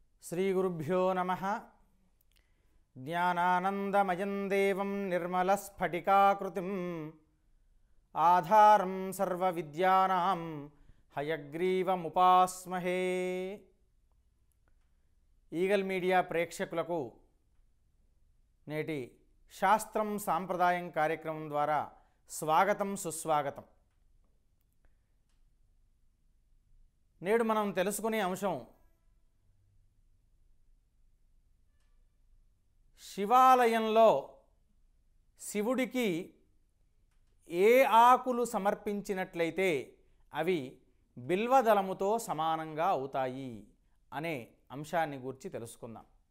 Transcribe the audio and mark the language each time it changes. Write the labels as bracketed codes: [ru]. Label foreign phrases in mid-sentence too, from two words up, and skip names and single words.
[sa] श्री गुरुभ्यो नमः। ज्ञानानंदमयं देवं निर्मलस्फटिकाकृतिम् आधारं सर्वविद्यानां हयग्रीवमुपास्महे। [te] ఈగల్ మీడియా ప్రేక్షకులకు నేటి శాస్త్రం సాంప్రదాయం కార్యక్రమం ద్వారా స్వాగతం సుస్వాగతం। నేడు మనం తెలుసుకునే అంశం శివాలయంలో శివుడికి ఏ ఆకులు సమర్పించినట్లయితే అవి బిల్వదళముతో సమానంగా అవుతాయి అనే అంశాన్ని గురించి తెలుసుకుందాం।